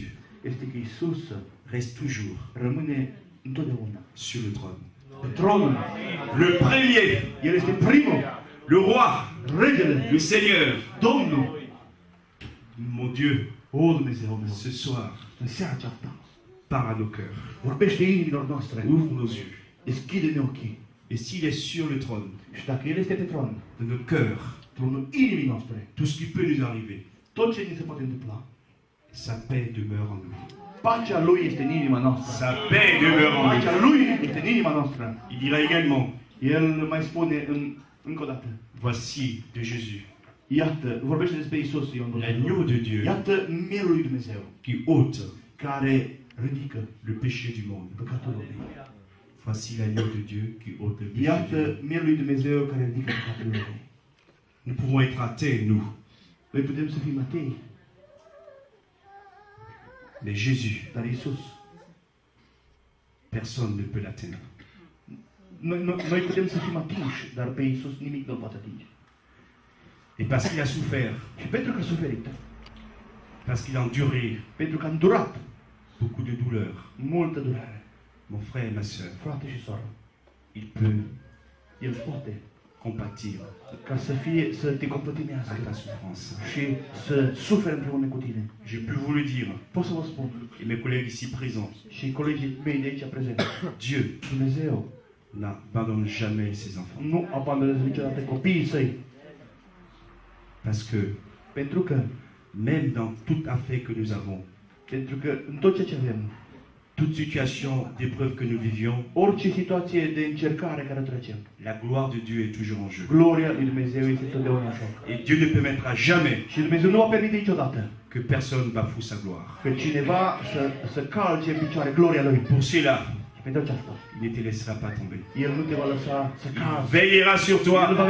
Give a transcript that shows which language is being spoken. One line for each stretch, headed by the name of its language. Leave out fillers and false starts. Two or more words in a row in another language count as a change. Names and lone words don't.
Romanian: este că Iisus
French: reste toujours
Romanian: rămâne întotdeauna
French: sur le trône.
Romanian: pe tronul.
French: Le premier,
Romanian: El este primul,
French: le roi,
Romanian: regele,
French: le Seigneur.
Romanian: Domnul.
French: Mon Dieu,
Romanian: O, Dumnezeu meu,
French: ce soir,
Romanian: în seara aceasta,
French: parle à nos cœurs.
Romanian: vorbește inimilor noastre,
French: Ouvre nos yeux.
Romanian: deschide-ne ochii.
French: Et s'il est sur le trône
Romanian: Și dacă El este pe tron,
French: de nos cœurs,
Romanian: tronul inimii noastre,
French: tout ce qui peut nous arriver,
Romanian: tot ce ni se poate întâmpla,
French: sa paix demeure en nous.
Romanian: pacea Lui este în inima noastră.
French: Sa paix demeure en nous.
Romanian: Pacea Lui este în inima noastră.
French: Il dira également,
Romanian: El mai spune încă o dată,
French: voici de Jésus,
Romanian: iată, vorbește despre Iisus, Ioan
French: l'agneau de Dieu
Romanian: iată mielul lui Dumnezeu,
French: qui ôte
Romanian: care ridică
French: le péché du monde.
Romanian: păcatul lumii.
French: Voici l'agneau de Dieu qui ôte le péché du monde.
Romanian: Iată mielul lui Dumnezeu care ridică păcatul lumii.
French: Nous pouvons être athées, nous.
Romanian: Noi putem să fim atei,
French: Mais Jésus,
Romanian: dar Iisus,
French: personne ne peut l'atteindre.
Romanian: noi putem să fim atinși, dar pe Iisus nimic nu-L poate atinge.
French: Et parce qu'il a souffert,
Romanian: Și pentru că a suferit,
French: parce qu'il a enduré
Romanian: pentru că a îndurat
French: beaucoup de douleurs,
Romanian: multă durere,
French: mon frère et ma sœur,
Romanian: frate și soră,
French: il peut
Romanian: El poate
French: compatir
Romanian: ca să te compătimească
French: à ta souffrance.
Romanian: și să sufere împreună cu tine.
French: Je peux vous le dire,
Romanian: Pot să vă spun,
French: et mes collègues ici présents,
Romanian: și colegii mei de aici prezenți,
French: Dieu
Romanian: Dumnezeu
French: n'abandonne jamais ses enfants.
Romanian: nu abandonează niciodată copiii săi,
French: Parce que
Romanian: pentru că
French: même dans toute affaire que nous avons,
Romanian: în tot ceea ce avem,
French: toute situation d'épreuve que nous vivions,
Romanian: orice situație de încercare care trecem,
French: la gloire de Dieu est toujours en jeu.
Romanian: gloria lui Dumnezeu este totdeauna în joc.
French: Et Dieu ne permettra jamais
Romanian: Și Dumnezeu nu va permite niciodată
French: que personne bafoue sa gloire.
Romanian: că cineva să calce în picioare gloria lui.
French: Pour cela,
Romanian: Și pentru aceasta,
French: il ne te laissera pas tomber.
Romanian: El nu te va lăsa să
French: Il
Romanian: cazi.
French: veillera sur
Romanian: El va
French: toi